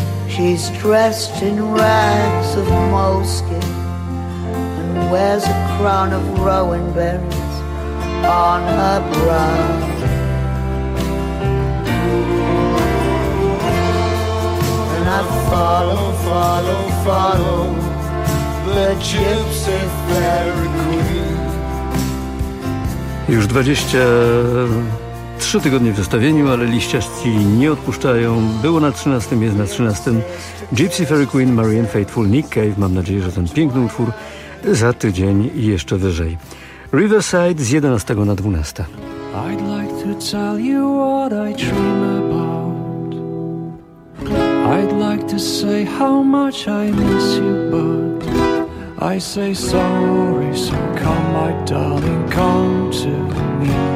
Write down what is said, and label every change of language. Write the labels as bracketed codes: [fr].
[en] She's dressed in rags of moleskin and wears a crown of rowan berries on her brow. And I follow, follow, follow the gypsy fairy. [pl] Już 23 tygodnie w zestawieniu, ale liściaści nie odpuszczają. Było na 13, jest na 13. Gypsy Fairy Queen, Marianne Faithfull, Nick Cave. Mam nadzieję, że ten piękny utwór za tydzień i jeszcze wyżej. Riverside z 11 na 12. [en] I'd like to tell you what I dream about. I'd like to say how much I miss you, but I say sorry, so come my darling, come to me.